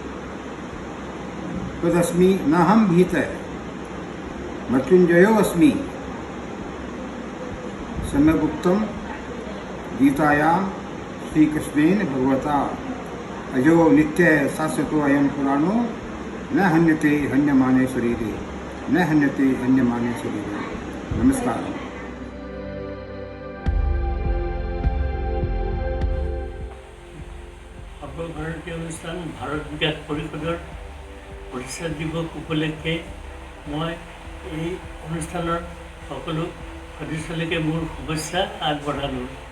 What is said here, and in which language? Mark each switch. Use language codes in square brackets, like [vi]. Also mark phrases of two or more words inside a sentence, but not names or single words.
[sa] तदस्मि नाहं भीतः मृत्युंजयोऽस्मि सम्यगुक्तं गीतायां श्रीकृष्णेन भगवता अजो नित्य शाश्वतो अयं पुराणो न हन्यते हन्यमाने शरीरे न हन्यते हन्यमाने शरीरे। नमस्कार। [as] সৰ্বভাৰতীয় অনুষ্ঠান ভাৰত বিকাশ পৰিষদৰ প্ৰতিষ্ঠা দিৱস উপলক্ষে মই এই অনুষ্ঠানৰ সকলো সদস্যলৈকে মোৰ শুভেচ্ছা আগবঢ়ালোঁ।